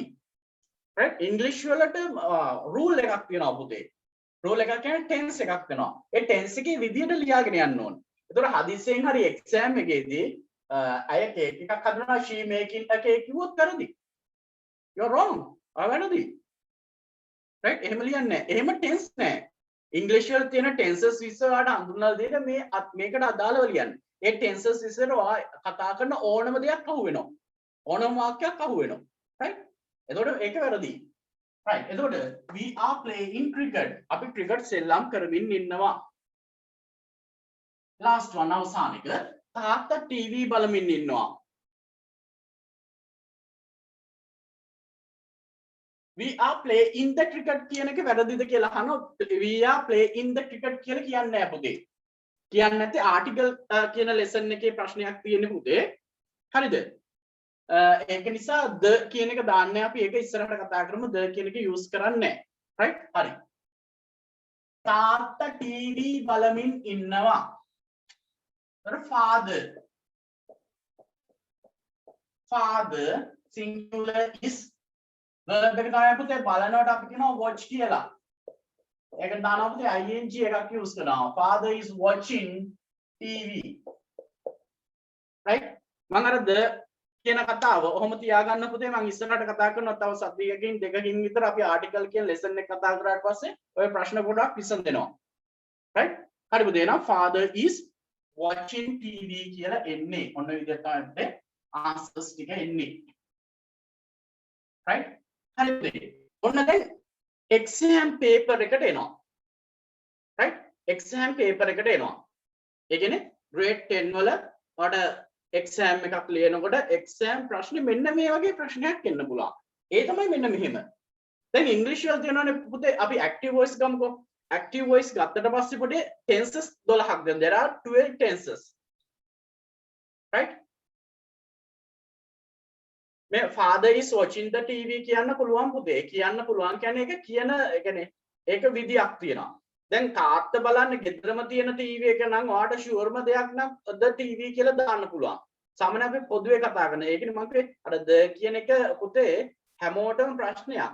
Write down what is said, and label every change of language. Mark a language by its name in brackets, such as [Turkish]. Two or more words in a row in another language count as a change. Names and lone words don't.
[Sinhala] right? English වලට rule එකක් තියෙනවා පුතේ. rule එකක් කියන්නේ tense එකක් වෙනවා. ඒ tense එකේ විදියට ලියාගෙන යන්න ඕනේ. එතකොට හදිස්සියෙන් හරි exam එකේදී අය cake එකක් හදනවා [English] she making a cake [Sinhala] කිව්වොත් වැරදි. [English] You're wrong. [Sinhala] වැරදි. right? එහෙම ලියන්නේ නැහැ. එහෙම tense නැහැ. English වල තියෙන tenses විස්තර වලට හඳුන්වලා දෙන්න මේකට අදාළව ලියන්න. ඒ tenses විස්තර කතා කරන ඕනම දෙයක් අහු වෙනවා. ඕනම වාක්‍යයක් අහු වෙනවා. right? එතකොට ඒක වැරදි. right? [English] එතකොට we are playing cricket. [Sinhala] අපි cricket සෙල්ලම් කරමින් ඉන්නවා. [English] last one [Sinhala] අවසාන එක. තාත්තා ටීවී බලමින් ඉන්නවා. [English] we are playing the cricket [Sinhala] කියන එක වැරදිද කියලා අහනොත් [English] we are playing the cricket [Sinhala] කියලා කියන්නේ නැහැ පුතේ. කියන්නේ නැත්te article කියන lesson එකේ ප්‍රශ්නයක් තියෙන්නේ පුතේ. හරිද? ඒක නිසා the කියන එක දාන්නේ අපි ඒක ඉස්සරහට කතා කරමු the කියන එක use කරන්නේ නැහැ. right? හරි. තාත්තා ටීවී බලමින් ඉන්නවා. [English] father. Father singular is verb [Sinhala] එක තමයි පුතේ බලනකොට අපි කියනවා watch කියලා. ඒක දානවා පුතේ ing එකක් use කරනවා. [English] Father is watching TV. right? [Sinhala] මම අර the කියන කතාව ඔහොම තියාගන්න පුතේ මම ඉස්සරහට කතා කරනවා තව සතියකින් දෙකකින් විතර අපි article කියන lesson එක කතා කරාට පස්සේ ඔය ප්‍රශ්න ගොඩක් විසඳෙනවා. right? හරි පුතේ එහෙනම් [English] father is watching TV [Sinhala] කියලා එන්නේ. ඔන්න විදිහට තමයි answers ටික එන්නේ. right? හරිද? ඔන්න දැන් [English] exam paper [Sinhala] එකට එනවා. right? [English] exam paper [Sinhala] එකට එනවා. ඒ කියන්නේ grade 10 වල ඔයාලට exam එකක් ලියනකොට exam ප්‍රශ්නේ මෙන්න මේ වගේ ප්‍රශ්නයක් එන්න පුළුවන්. ඒ තමයි මෙන්න මෙහෙම. දැන් English වල තියෙනවානේ පුතේ අපි [English] active voice [Sinhala] ගමුකෝ. [English] active voice [Sinhala] ගත්තට පස්සේ පුතේ tenses 12ක් දැන් [English] there are 12 tenses. [Sinhala] right? මේ [English] father is watching the TV [Sinhala] කියන්න පුළුවන් පුතේ. කියන්න පුළුවන් කියන්නේ ඒක කියන ඒ කියන්නේ ඒක විදියක් තියෙනවා. දැන් තාත්තා බලන්න ගෙදරම තියෙන TV එක නම් ඔයාට ෂුවර්ම දෙයක් නම් [English] the TV [Sinhala] කියලා දාන්න පුළුවන්. සාමාන්‍ය අපි පොදුවේ කතා කරන. ඒකනේ මම කිව්වේ අර the කියන එක පුතේ හැමෝටම ප්‍රශ්නයක්.